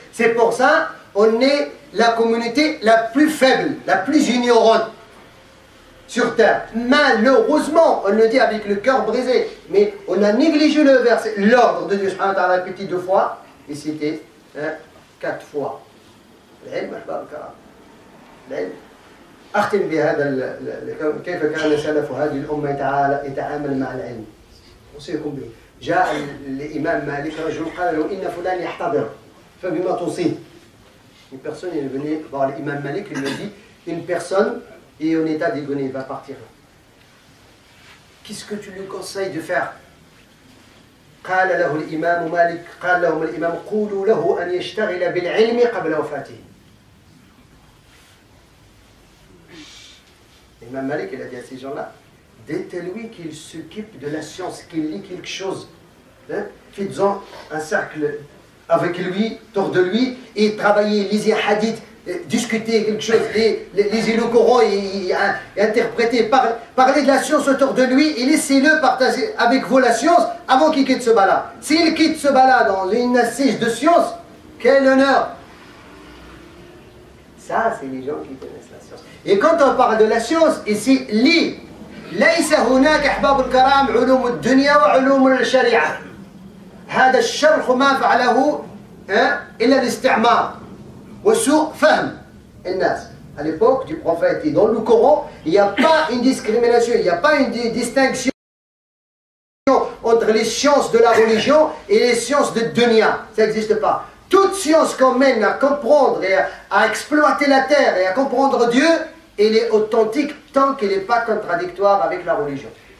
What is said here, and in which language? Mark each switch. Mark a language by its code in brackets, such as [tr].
[fr] C'est pour ça qu'on est la communauté la plus faible, la plus ignorante sur terre. Malheureusement, on le dit avec le cœur brisé, mais on a négligé le verset, l'ordre de Dieu subhanahu wa ta'ala répété 2 fois, et c'était 4 fois. [ar] العلم أحباب الكرام. العلم. أختم بهذا كيف كان سلف هذه الأمة يتعامل مع العلم. أوصيكم به. جاء الإمام مالك رجل قال له إن فلان يحتضر فبما توصيه. [fr] Une personne est venue voir l'imam Malik, il lui dit une personne est en état d'agonie, il va partir. Qu'est-ce que tu lui conseilles de faire? [ar] قال له الإمام مالك قال لهم الإمام قولوا له أن يشتغل بالعلم قبل وفاته. [fr] L'imam Malik, il a dit à ces gens-là, dites-lui qu'il s'occupe de la science, qu'il lit quelque chose. Hein? Faites-en un cercle avec lui, autour de lui, et travailler, lisez un hadith, discuter quelque chose, lisez le Coran et interpréter, parler de la science autour de lui et laissez-le partager avec vous la science avant qu'il quitte ce bas-là. S'il quitte ce bas-là dans une assise de science, quel honneur! Ça, c'est les gens qui connaissent la science. Et quand on parle de la science, ici, lit. [ar] ليس هناك أحباب الكرام علوم الدنيا وعلوم الشريعة. هذا الشرخ ما فعله إلا الاستعمار وسوء فهم الناس. [fr] À l'époque du prophète et dans le Coran, il n'y a pas une discrimination, il n'y a pas une distinction entre les sciences de la religion et les sciences de dunya. Ça n'existe pas. Toute science qu'on mène à comprendre et à exploiter la terre et à comprendre Dieu, elle est authentique tant qu'elle n'est pas contradictoire avec la religion.